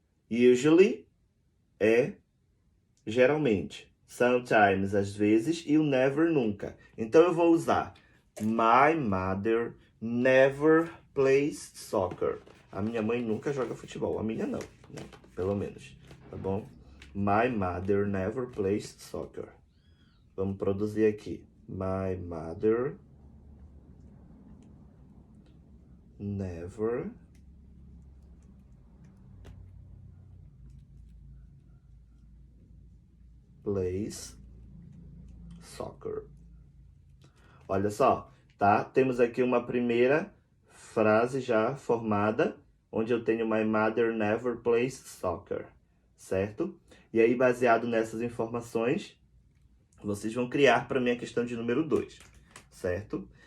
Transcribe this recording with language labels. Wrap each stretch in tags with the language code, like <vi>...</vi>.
<pt>Usually é geralmente. Sometimes, às vezes, e o never, nunca. Então, eu vou usar</pt> <en>my mother never plays soccer.</en> <pt>A minha mãe nunca joga futebol. A minha não, né? Pelo menos, tá bom?</pt> <en>My mother never plays soccer.</en> <pt>Vamos produzir aqui.</pt> <en>My mother never plays soccer.</en> <pt>Olha só, tá? Temos aqui uma primeira frase já formada, onde eu tenho</pt> <en>my mother never plays soccer,</en> <pt>certo? E aí, baseado nessas informações, vocês vão criar para mim a questão de número 2, certo?</pt>